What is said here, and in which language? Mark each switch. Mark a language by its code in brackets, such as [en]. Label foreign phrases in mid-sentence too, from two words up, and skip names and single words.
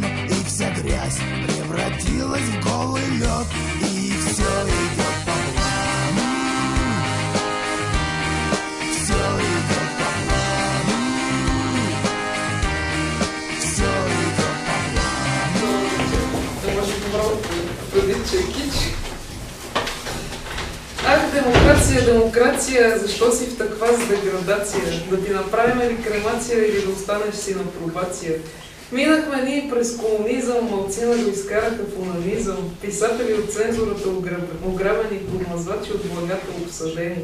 [ru] И вся грязь превратилась в голый лед. И все идет по плану. Все идет по плану. Все идет по плану. [bg] Да може добро твърди, че е кич. Ах, демокрация, демокрация, защо си в таква деградация? Да ти направим ли кремация или да останеш си на пробация? Минахме ние през комунизъм, малцина го изкараха в онанизъм, писатели от цензурата ограбени, подмазвачи от благата обсъдени.